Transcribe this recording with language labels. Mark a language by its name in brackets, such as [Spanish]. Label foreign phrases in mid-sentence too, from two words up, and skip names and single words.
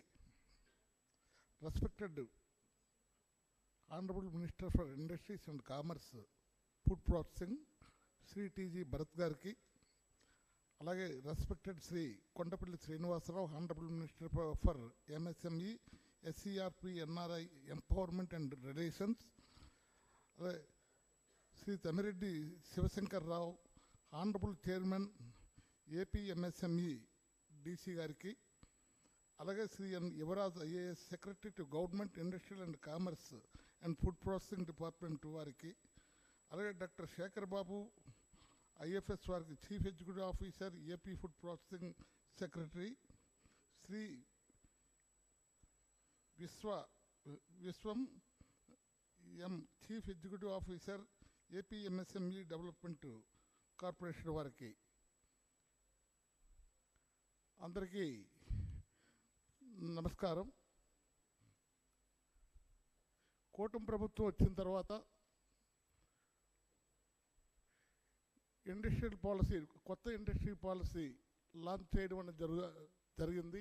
[English] Respected Honorable Minister for Industries and Commerce, Food Processing, Sri T.G.Bharath Garki, alage respected Sri Kondapalli Srinivas, Honorable Minister for MSME, SERP, NRI, Empowerment and Relations, Sri Tamireddy Sivasankar Rao, Honorable Chairman, AP MSME, DC Garki, alage Sri N. Yuvaraj IAS, Secretary to Government, Industrial and Commerce and Food Processing Department Variki, alage Dr. Shekhar Babu, IFS Variki, Chief Executive Officer, AP Food Processing Secretary, Sri Viswam M, Chief Executive Officer, AP MSME Development Corporation Variki. [Telugu] Andariki నమస్కారం. కూటమి ప్రభుత్వం వచ్చిన తర్వాత [English] industrial policy, [Telugu] కొత్త [English] industry policy launch [Telugu] చేయడం అనేది జరిగింది.